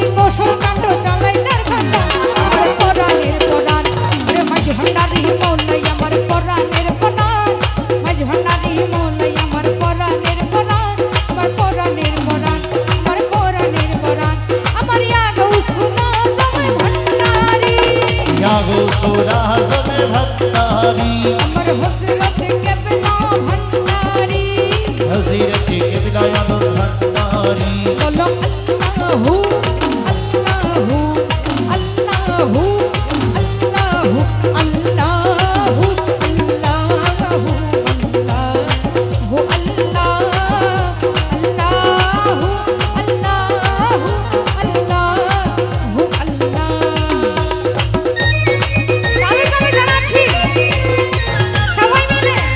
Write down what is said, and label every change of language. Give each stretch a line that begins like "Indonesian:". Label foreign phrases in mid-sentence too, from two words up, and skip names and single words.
Bangla: আসল কাণ্ড চালাই চারখানা আমার পরাণের পরাণ ওরে মাঝি ভান্ডারি মৌলাই আমার পরাণের পরাণ মাঝি ভান্ডারি মৌলাই আমার পরাণের পরাণ আমার পরাণের পরাণ আমার পরাণের পরাণ আমার ইয়াগো সোনা জমে ভান্ডারি ইয়াগো সোনা জমে ভান্ডারি আমার হযরত কেবলা ভান্ডারি হযরত কেবলা ইয়াগো ভান্ডারি
Arabic: বলো الله الله الله الله الله الله الله الله الله الله
Bangla: তালে তালে জানাচ্ছি সবাই মিলে